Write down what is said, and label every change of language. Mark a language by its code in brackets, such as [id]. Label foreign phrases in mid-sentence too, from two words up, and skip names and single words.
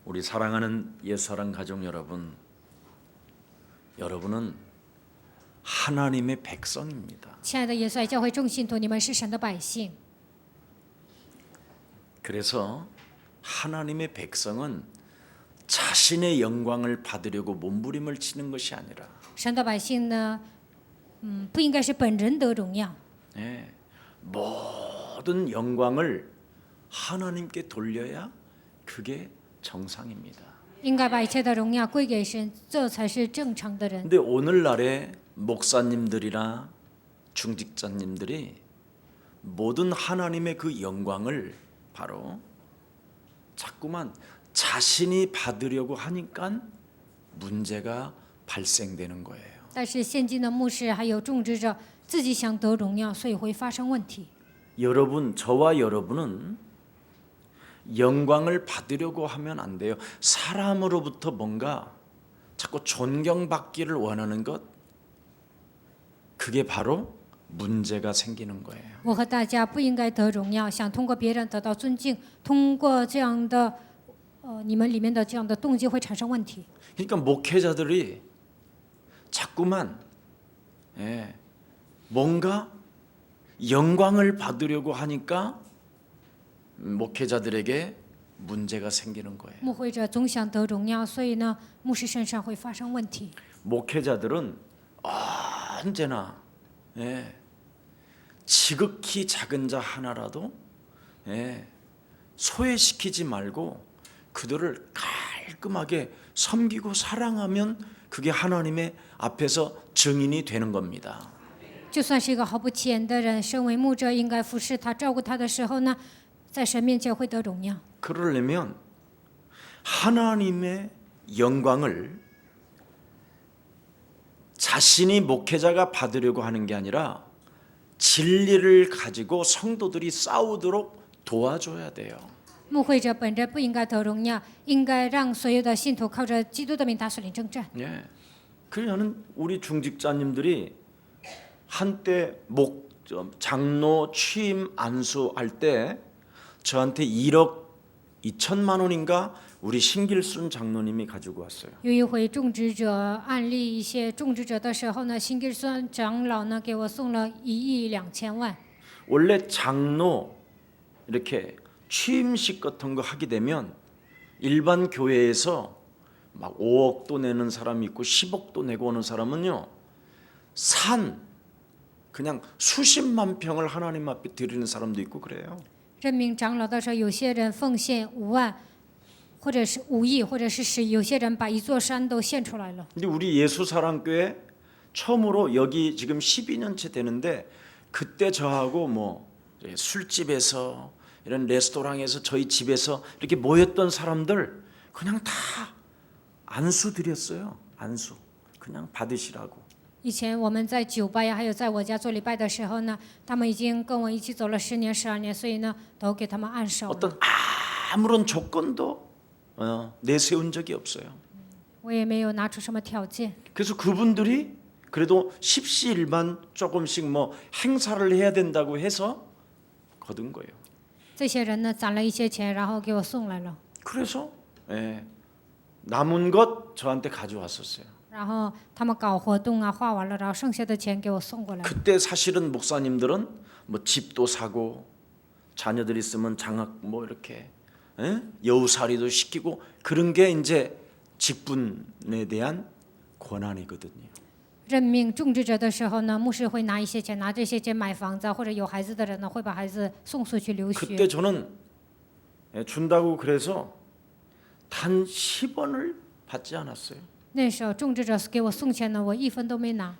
[ko] 사랑하는 예수사랑 가족 여러분, 여러분은 하나님의 백성입니다. [zh] 亲爱的耶稣爱教会众信徒，你们是神的百姓。 [ko] 그래서 하나님의 백성은 자신의 영광을 받으려고 몸부림을 치는 것이 아니라 [zh] 神的百姓呢，不应该是本人得荣耀， [ko] 모든 영광을 하나님께 돌려야 그게 정상입니다. [zh] 应该把一切的荣耀归给神，这才是正常的人。 [ko] 근데 오늘날의 목사님들이나 중직자님들이 모든 하나님의 그 영광을 바로 자꾸만 자신이 받으려고 하니까 문제가 발생되는 거예요. [zh] 但是现今的牧师还有种植者自己想得荣耀，所以会发生问题。 [ko] 여러분, 저와 여러분은 영광을 받으려고 하면 안 돼요. 사람으로부터 뭔가 자꾸 존경받기를 원하는 것, 그게 바로 문제가 생기는 거예요. [zh] 我和大家不应该得荣耀，想通过别人得到尊敬，通过这样的，你们里面的这样的动机会产生问题。 [ko] 그러니까 목회자들이 자꾸만 뭔가 영광을 받으려고 하니까 목회자들에게 문제가 생기는 거예요. [zh] 牧会者总想得荣耀，所以呢，牧师身上会发生问题。 [ko] 목회자들은 언제나 지극히 작은 자 하나라도 소외시키지 말고 그들을 깔끔하게 섬기고 사랑하면 그게 하나님의 앞에서 증인이 되는 겁니다. [zh] 就算是一个毫不起眼的人，身为牧者应该服侍他、照顾他的时候呢，在神面前会得荣耀。 [ko] 그러려면 하나님의 영광을 자신이 목회자가 받으려고 하는 게 아니라 진리를 가지고 성도들이 싸우도록 도와줘야 돼요. [zh] 牧会者本着不应该得荣耀，应该让所有的信徒靠着基督的名打属灵征战。 [ko] 예. 그래서 저는 우리 중직자님들이 한때 장로 취임 안수할 때 저한테 1억 2천만 원인가 우리 신길순 장로님이 가지고 왔어요. [zh] 有一回种植者案例一些种植者的时候呢，新根孙长老呢给我送了1亿2千万。 [ko] 원래 장로 이렇게 취임식 같은 거 하게 되면 일반 교회에서 막 5억도 내는 사람이 있고 10억도 내고 오는 사람은요, 그냥 수십만 평을 하나님 앞에 드리는 사람도 있고 그래요. [zh] 任命长老的时候，有些人奉献5万，或者是5亿，或者是10亿，有些人把一座山都献出来了。 [ko] 근데 우리 예수사랑교회 처음으로 여기 지금 12년째 되는데 그때 저하고 뭐 술집에서 이런 레스토랑에서 저희 집에서 이렇게 모였던 사람들 그냥 다 안수 드렸어요. 안수 그냥 받으시라고. [zh] 以前我们在酒吧呀，还有在我家做礼拜的时候呢，他们已经跟我一起走了10年、12年，所以呢，都给他们按手了。 [ko] 어떤 아무런 조건도 내세운 적이 없어요. [zh] 我也没有拿出什么条件。 [ko] 그래서 그분들이 그래도 십시일반 조금씩 뭐 행사를 해야 된다고 해서 거둔 거예요. [zh] 这些人呢，攒了一些钱，然后给我送来了。 [ko] 그래서 남은 것 저한테 가져왔었어요. [zh] 然后他们搞活动啊，花完了，然后剩下的钱给我送过来。 [ko] 그때 사실은 목사님들은 뭐 집도 사고 자녀들 있으면 장학 뭐 이렇게 여우살이도 시키고 그런 게 이제 직분에 대한 권한이거든요. [zh] 任命种植者的时候呢，牧师会拿一些钱，拿这些钱买房子，或者有孩子的人呢，会把孩子送出去留 [ko] 그때 [zh] 学。 [ko] 저는 준다고 그래서 단 10원을 받지 않았어요. [zh] 那时候种植者给我送钱呢，我1分都没拿，